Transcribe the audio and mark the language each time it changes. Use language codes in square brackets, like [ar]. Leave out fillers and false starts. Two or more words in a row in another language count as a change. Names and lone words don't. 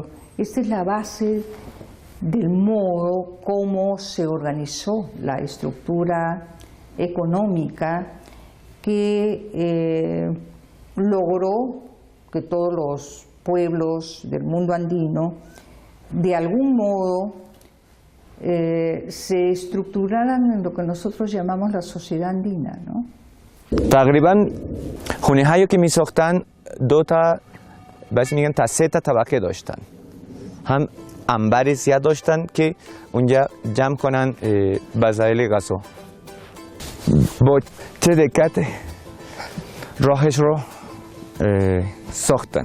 [es] Esta es la base del modo como se organizó la estructura económica que logró que todos los pueblos del mundo andino de algún modo se estructuraran en lo que nosotros llamamos la sociedad andina, ¿no? [fa] تقریبا خونه هایی که می ساختن دو تا بس میگن تا سه تا طبقه داشتن، هم انبار زیاد داشتن که اونجا جمع کنن وسایل غذا. با چه دقت راهش رو ساختن.